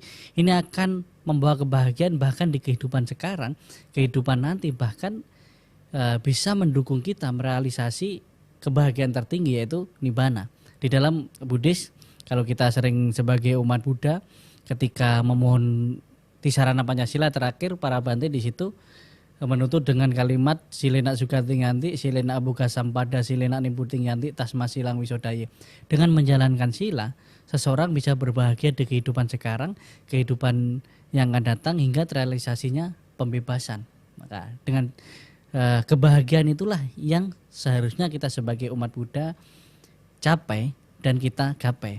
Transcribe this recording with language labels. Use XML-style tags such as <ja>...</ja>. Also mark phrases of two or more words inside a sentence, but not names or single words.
<id>Ini akan membawa kebahagiaan bahkan di kehidupan sekarang, kehidupan nanti, bahkan bisa mendukung kita merealisasi kebahagiaan tertinggi yaitu nibbana. Di dalam Buddhis, kalau kita sering sebagai umat Buddha ketika memohon Tisarana Pancasila terakhir, para Bante di situ menutup dengan kalimat</id> <pi>silena sugati nganti, silena abuga sampada, silena nimputing yanti, tasma silang wisodaye.</pi> <id>Dengan menjalankan sila, seseorang bisa berbahagia di kehidupan sekarang, kehidupan yang akan datang hingga terrealisasinya pembebasan. Maka dengan kebahagiaan itulah yang seharusnya kita sebagai umat Buddha capai dan kita gapai.</id>